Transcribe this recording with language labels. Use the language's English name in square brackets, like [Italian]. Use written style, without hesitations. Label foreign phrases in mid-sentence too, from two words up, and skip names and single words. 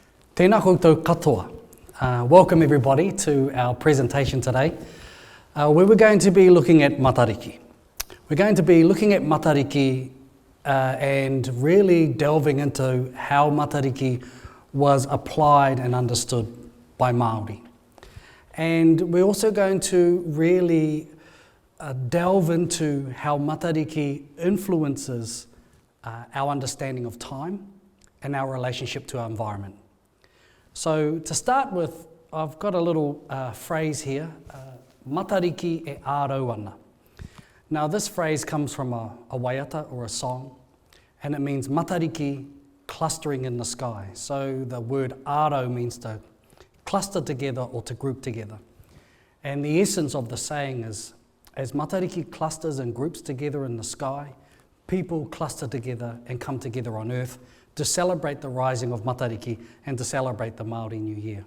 [Māori] Tēnā koutou katoa. [English] Welcome everybody to our presentation today, where we're going to be looking at Matariki. We're going to be looking at Matariki and really delving into how Matariki was applied and understood by Māori. And we're also going to really delve into how Matariki influences our understanding of time and our relationship to our environment. So to start with, I've got a little phrase here, [Māori] Matariki e ārau ana. [English] Now this phrase comes from a waiata or a song, and it means Matariki clustering in the sky. So the word ārau means to cluster together or to group together. And the essence of the saying is, as Matariki clusters and groups together in the sky, people cluster together and come together on earth to celebrate the rising of Matariki and to celebrate the Māori New Year.